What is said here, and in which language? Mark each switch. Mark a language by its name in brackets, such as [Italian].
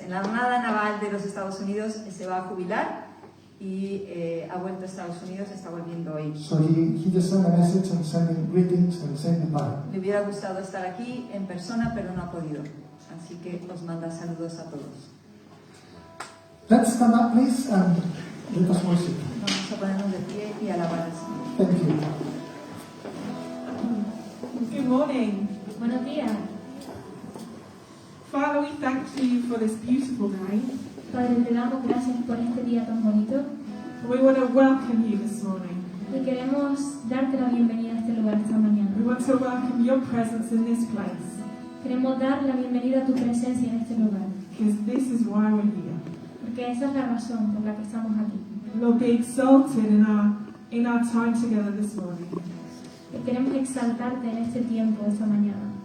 [Spanish] En la Armada Naval de los Estados Unidos se va a jubilar y ha vuelto a Estados Unidos, está volviendo hoy. [English] So he just sent a message and sending greetings and saying goodbye. [Spanish] Le hubiera gustado estar aquí en persona, pero no ha podido. Así que os manda saludos a todos. [English] Let's stand up, please, and let us worship. [Spanish] Vamos a ponernos de pie y alabar al Señor. [English] Thank you. Good morning. [Spanish] Buenos días. [English] Father, we thank you for this beautiful day. [Spanish] Padre, te damos gracias por este día tan bonito [English] We want to welcome you this morning. [Spanish] y queremos darte la bienvenida a este lugar esta mañana. [English] We want to welcome your presence in this place, [Spanish] Queremos dar la bienvenida a tu presencia en este lugar, [English] because this is why we're here. [Spanish] porque esa es la razón por la que estamos aquí. [English] Lord, be exalted in our time together this morning. [Spanish] Y queremos exaltarte en este tiempo, esta mañana.